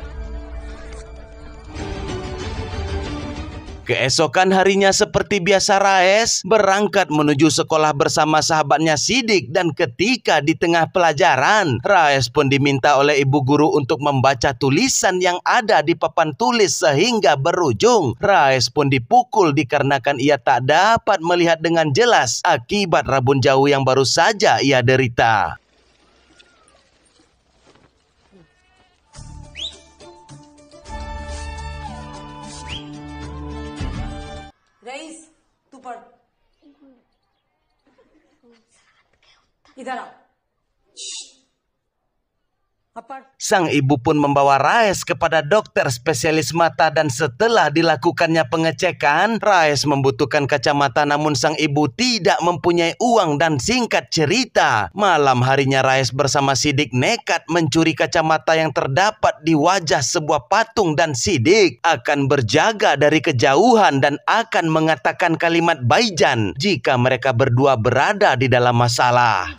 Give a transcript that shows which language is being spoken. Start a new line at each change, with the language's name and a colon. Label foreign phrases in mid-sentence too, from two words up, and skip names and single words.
Indonesian: Keesokan harinya seperti biasa Raes berangkat menuju sekolah bersama sahabatnya Sidik, dan ketika di tengah pelajaran Raes pun diminta oleh ibu guru untuk membaca tulisan yang ada di papan tulis sehingga berujung Raes pun dipukul dikarenakan ia tak dapat melihat dengan jelas akibat rabun jauh yang baru saja ia derita.
Hindi: रईस तू पढ़ इधर आ अब पढ़।
Indonesian: Sang ibu pun membawa Raes kepada dokter spesialis mata, dan setelah dilakukannya pengecekan, Raes membutuhkan kacamata namun sang ibu tidak mempunyai uang. Dan singkat cerita, malam harinya Raes bersama Sidik nekat mencuri kacamata yang terdapat di wajah sebuah patung, dan Sidik akan berjaga dari kejauhan dan akan mengatakan kalimat Baijan jika mereka berdua berada di dalam masalah.